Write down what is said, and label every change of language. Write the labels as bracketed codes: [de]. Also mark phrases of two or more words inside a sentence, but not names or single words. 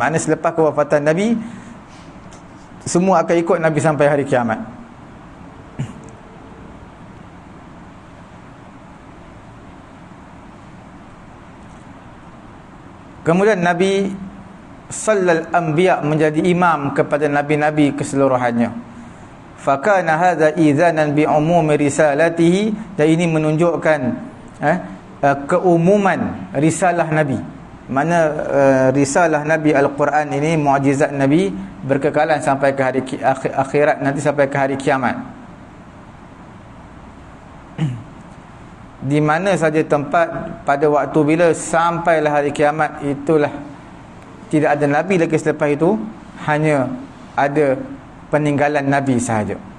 [ms] Maknanya selepas kewafatan Nabi, semua akan ikut Nabi sampai hari kiamat. Kemudian Nabi sallal anbiya menjadi imam kepada nabi-nabi keseluruhannya. [ar] فكان هذا إيذانا بعموم رسالته, [ms] dan ini menunjukkan keumuman risalah Nabi. Mana risalah Nabi Al-Quran ini, mukjizat Nabi berkekalan sampai ke hari akhirat nanti, sampai ke hari kiamat. Di mana saja tempat pada waktu bila sampailah hari kiamat, itulah tidak ada Nabi lagi selepas itu, hanya ada peninggalan Nabi sahaja.